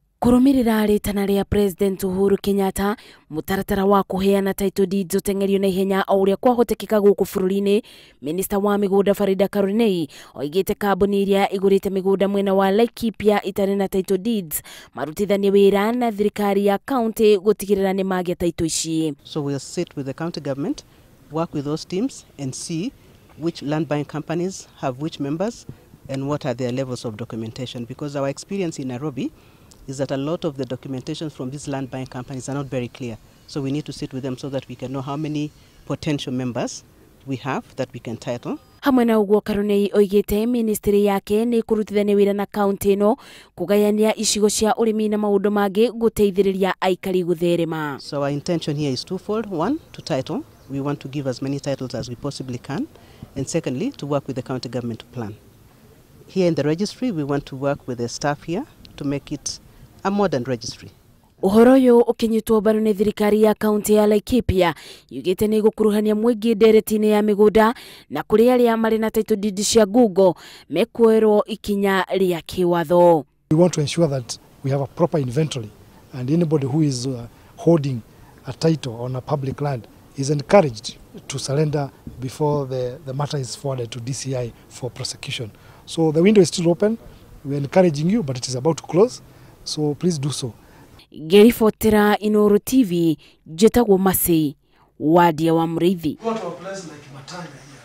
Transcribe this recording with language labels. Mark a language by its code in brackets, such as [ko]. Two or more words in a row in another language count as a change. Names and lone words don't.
[ki] Kuumirira ritana ria President Uhuru Kenyatta mutaratara wa kuheana [en] title deeds [ki] utengerio na ihenya o uria kwahotekeka guku bururi-ini. Minister wa migunda Farida Karoney oigite kambuni iria igurite migunda mwena wa Laikipia itari na [en] title deeds [ki] marutithanie wira na thirikari ya county gutigirira ni magia title ici. [en] So we'll sit with the county government, work with those teams and see which land buying companies have which members and what are their levels of documentation, because our experience in Nairobi is that a lot of the documentation from these land buying companies are not very clear. So we need to sit with them so that we can know how many potential members we have that we can title. [ki] Hamwe na uguo Karoney oigite ministry yake ni kurutithania wira na county ino kugayania icigo cia urimi na maundu mangi guteithiriria aikari gutherema. [en] So our intention here is twofold. One, to title. We want to give as many titles as we possibly can. And secondly, to work with the county government to plan. Here in the registry, we want to work with the staff here to make it a modern registry. [ki] Uhoro uyu ukinyitwo mbaru ni thirikari ya county ya Laikipia yugite ni gukuruhania mwingi nderetini ya migunda na kuri aria mari na [en] title deed [ki] cia Google mekwerwo ikinya riake watho. [en] We want to ensure that we have a proper inventory, and anybody who is holding a title on a public land is encouraged to surrender before the matter is forwarded to DCI for prosecution. So the window is still open. We are encouraging you, but it is about to close. So please do so. [ki] Ngiri fotera Inooro TV, jetagwo Masi, wadia wa mrithi.